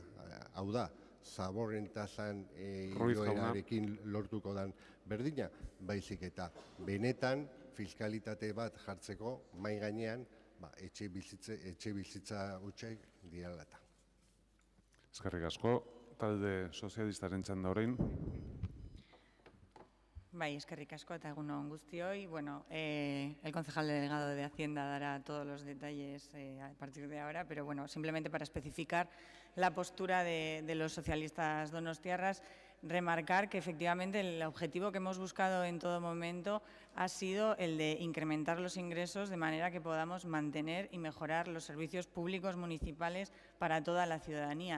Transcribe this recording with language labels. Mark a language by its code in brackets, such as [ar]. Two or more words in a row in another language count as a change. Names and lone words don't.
[eu] Hau da, zaborren tasan igoerarekin lortuko dan berdina, baizik eta benetan fiskalitate bat jartzeko mai gainean etxe bizitza hutsak direlata. Eskerrik asko, talde sozialistaren txanda orain. Bai, eskerrik asko eta egun on guztioi. [es] Bueno, el concejal delegado de Hacienda dará todos los detalles a partir de ahora, pero bueno, simplemente para especificar la postura de los socialistas donostiarras, remarcar que efectivamente el objetivo que hemos buscado en todo momento ha sido el de incrementar los ingresos de manera que podamos mantener y mejorar los servicios públicos municipales para toda la ciudadanía.